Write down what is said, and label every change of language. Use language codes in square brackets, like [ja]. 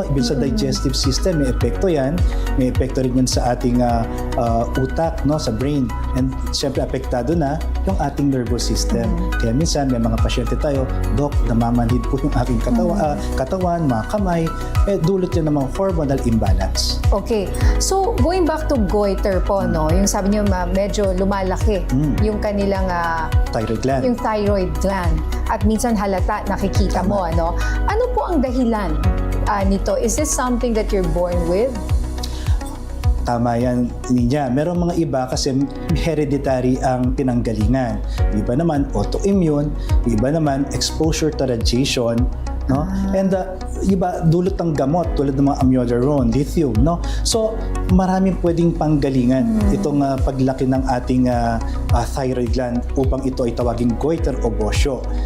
[tl] Ibig sa digestive system may epekto 'yan. May epekto rin 'yan sa ating utak, no? Sa brain. And syempre apektado na yung ating nervous system. Kaya minsan may mga pasyente tayo, "Dok, namamanhid po yung aking katawan, mga kamay." Dulot yan ng mga hormonal imbalance. [en] Okay. So, going back to goiter po, no? [tl] Yung sabi niyo medyo lumalaki yung kanilang [en] Thyroid gland. [tl] yung thyroid gland. At minsan halata, nakikita mo, ano? Ano po ang dahilan nito? [en] Is this something that you're born with? [tl] Tama yan, Ninya. Merong mga iba kasi hereditary ang pinanggalingan. Iba naman autoimmune, iba naman [en] exposure to radiation, [tl] no? And iba dulot ng gamot tulad ng mga amiodarone, lithium, no? So, maraming pwedeng panggalingan itong paglaki ng ating thyroid gland upang ito ay tawaging goiter o bosyo.